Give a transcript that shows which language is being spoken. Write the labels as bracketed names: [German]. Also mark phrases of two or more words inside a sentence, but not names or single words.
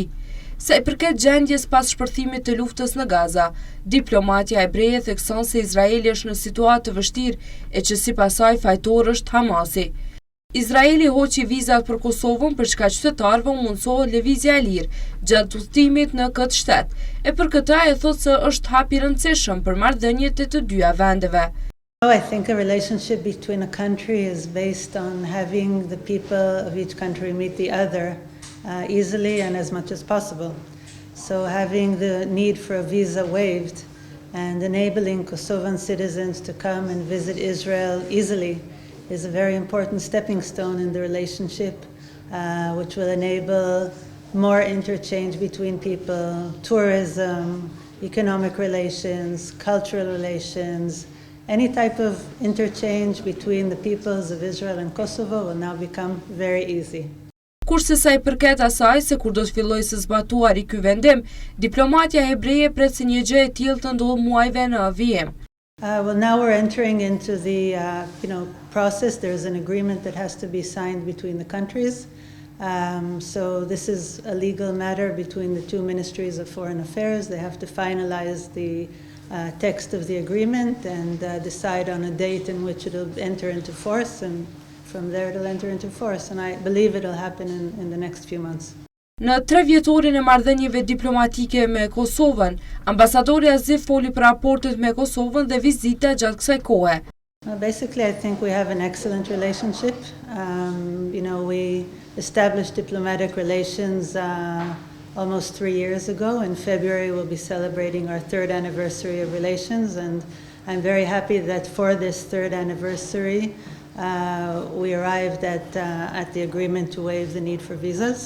[Albanian] Sa i përket gjendjes pas shpërthimit të luftës në Gaza, diplomatja hebreje thekson se Izraeli është në situatë të vështirë e që sipas saj fajtor është Hamasi. Izraeli hoqi vizat për Kosovën për çka qytetarëve u mundësohet lëvizja e lirë gjatë udhëtimit në këtë shtet, e për këtë e thotë se është hap i rëndësishëm për marrëdhëniet e të dyja vendeve. [English] I think a relationship between a country is based on having the people of each country meet the other easily and as much as possible. So having the need for a visa waived and enabling Kosovan citizens to come and visit Israel easily is a very important stepping stone in the relationship, which will enable more interchange between people, tourism, economic relations, cultural relations. Any type of interchange between the peoples of Israel and Kosovo will now become very easy. [Albanian] Kurse sa i përket asaj se kur do të fillojë së zbatuari ky vendim, diplomatja hebreje pret se një gjë e tillë të ndodhë muajve në vijim. [English] Well, now we're entering into the process. There's an agreement that has to be signed between the countries. So this is a legal matter between the two ministries of foreign affairs. They have to finalize the text of the agreement and decide on a date in which it'll enter into force, and from there it'll enter into force. And I believe it'll happen in the next few months. [Albanian] Në 3 vjetorin e marrëdhënieve diplomatike me Kosovën, Ambasadorja Ziv foli për raportet me Kosovën dhe vizita gjatë kësaj kohe. [English] Basically, I think we have an excellent relationship. We established diplomatic relations almost 3 years ago. In February, we'll be celebrating our 3rd anniversary of relations, and I'm very happy that for this 3rd anniversary, we arrived at the agreement to waive the need for visas.